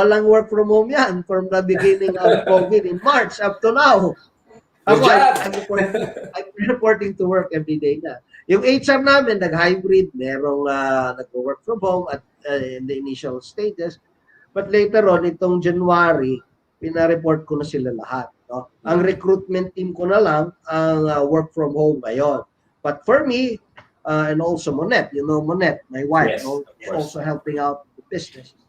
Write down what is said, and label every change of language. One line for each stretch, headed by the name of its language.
Filipino: Walang
English: work from home yan from the beginning of COVID in March up to now.
Filipino: Ako,
English: I'm reporting to work every day na.
Filipino: Yung HR namin, nag-hybrid, merong
English: nag-work from home at in the initial stages. But later on,
Filipino: itong January, pinareport ko na sila lahat. No? Ang recruitment team ko na lang ang
English: work from home
Filipino: ngayon.
English: But for me, and also Monette, Monette, my wife, yes, also helping out the business.